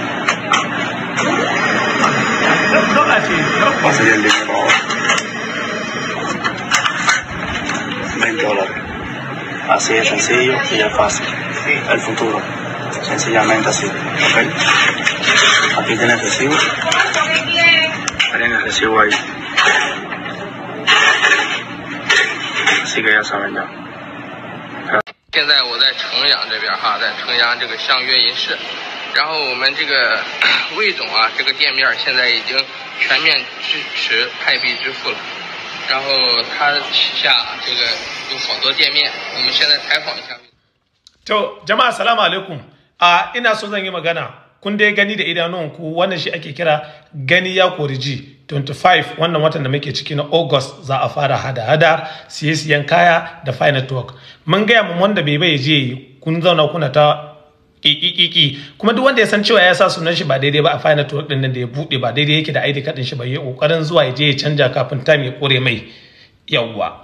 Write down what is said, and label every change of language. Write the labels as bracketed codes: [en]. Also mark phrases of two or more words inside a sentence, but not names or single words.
[es] Base del dinero $20. Así es sencillo y es fácil. El futuro, sencillamente así, ¿ok? Aquí tienes el recibo. Tienen el recibo ahí. Así que ya saben ya. [zh] 现在我在城阳这边哈，在城阳这个相约银市，然后我们这个魏总啊，这个店面现在已经全面支持派币支付了，然后他旗下这个有好多店面，我们现在采访一下。 [ha] To jama'a [ar] السلام عليكم. [ha] Ina so zan yi magana. Kun dai gani da idanunku wannan shi ake kira gani ya koriji 25 wannan watan da muke ciki na August za a fara hada-hada siyan kaya da Fara Network. Mun gaya mu wanda bai je kun zauna kuna ta kiki kuma duk wanda ya san cewa ya sa sunan shi ba daidai ba a Fara Network din nan da ya bude ba daidai yake da ID card din shi ba, ya kokarin zuwa ya je ya canja kafin time ya kore mai yawwa.